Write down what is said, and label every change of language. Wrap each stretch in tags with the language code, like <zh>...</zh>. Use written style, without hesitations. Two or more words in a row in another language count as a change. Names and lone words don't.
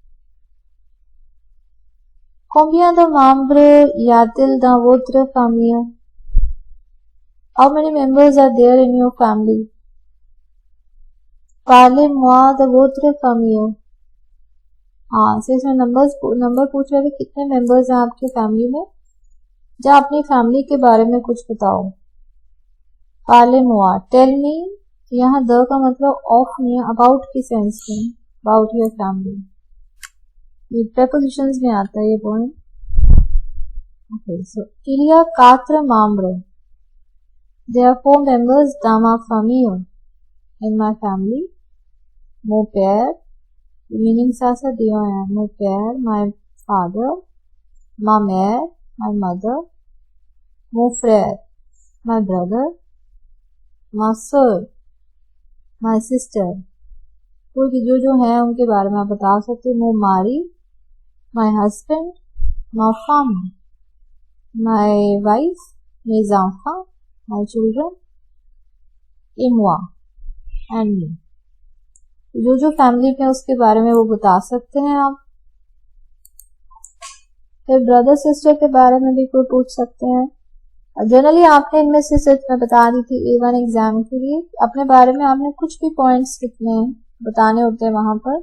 <fr>combien de membres y a-t-il dans votre famille?</fr> <en>How many members are there in your family?</en> <fr>parlez-moi de votre famille.</fr> <hi>हाँ से इसमें नंबर पूछ रहे थे कितने मेंबर्स हैं आपकी फैमिली में. जा अपनी फैमिली के बारे में कुछ बताओ.</hi> <fr>parlez-moi,</fr> <en>tell me,</en> <hi>यहाँ द का मतलब ऑफ नहीं है, अबाउट की सेंस में,</hi> <en>about your family.</en> <hi>ये प्रेपोजिशंस में आता है ये पॉइंट.</hi> <en>Okay, so</en> <fr>il y a 4 membres.</fr> <en>There are 4 members</en> <fr>dans ma famille.</fr> <en>In my family.</en> <fr>Mon père, meaning sasa diya hai. Mon père,</fr> <en>my father.</en> <fr>Ma mère,</fr> <en>my mother.</en> <fr>Mon frère,</fr> <en>my brother.</en> <fr>Ma sœur,</fr> <en>my sister.</en> <hi>कोई जो है उनके बारे में आप बता सकते हैं.</hi> <fr>Mon mari,</fr> <en>my husband.</en> <fr>Ma femme,</fr> <en>my wife.</en> <fr>Mes enfants,</fr> <en>my children.</en> <fr>Et moi,</fr> <en>and me.</en> <hi>जो फैमिली में उसके बारे में वो बता सकते हैं आप. फिर</hi> <en>brother sister</en> <hi>के बारे में भी कोई पूछ सकते हैं. जनरली आपने इनमें से सिर्फ मैं बता दी थी A1 एग्जाम के लिए अपने बारे में आपने कुछ भी पॉइंट्स लिखने हैं, बताने होते हैं वहां पर.</hi>